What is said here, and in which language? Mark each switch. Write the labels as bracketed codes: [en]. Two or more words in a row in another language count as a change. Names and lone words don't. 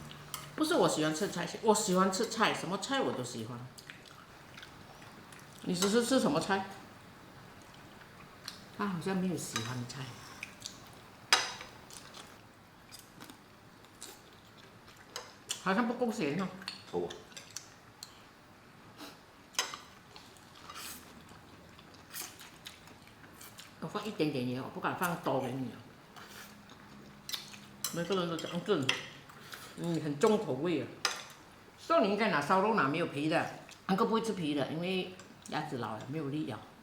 [zh] 不是我喜歡吃菜心，我喜歡吃菜，什麼菜我都喜歡。你只是吃什麼菜？他好像沒有喜歡的菜。好像不夠鹹哦。夠。我放一點點鹽，我不敢放多給你。每個人都講究，很重口味啊。說你應該拿燒肉，拿沒有皮的，安哥不會吃皮的，因為牙齒老了沒有力了。